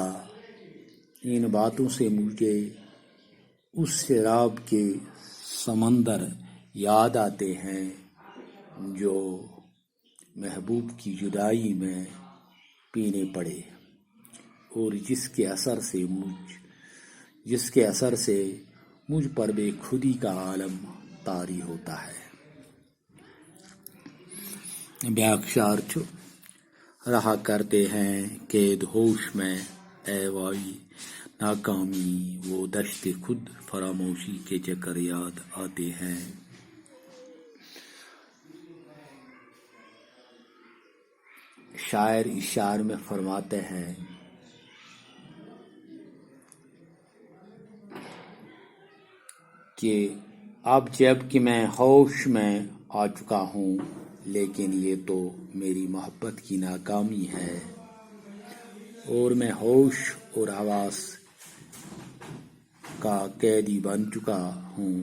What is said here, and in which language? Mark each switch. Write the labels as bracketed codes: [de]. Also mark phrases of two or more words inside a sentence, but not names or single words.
[ur] ان باتوں سے مجھے اس شراب کے سمندر یاد آتے ہیں جو محبوب کی جدائی میں پینے پڑے اور جس کے اثر سے مجھ پر بے خودی کا عالم طاری ہوتا ہے. [ks] بیاکھ شعر چھُ [ur] رہا کرتے ہیں قید ہوش میں اے وائی ناکامی وہ دشت خود فراموشی کے چکر یاد آتے ہیں. شاعر اس شعر میں فرماتے ہیں کہ اب جب کہ میں ہوش میں آ چکا ہوں لیکن یہ تو میری محبت کی ناکامی ہے اور میں ہوش اور حواس کا قیدی بن چکا ہوں.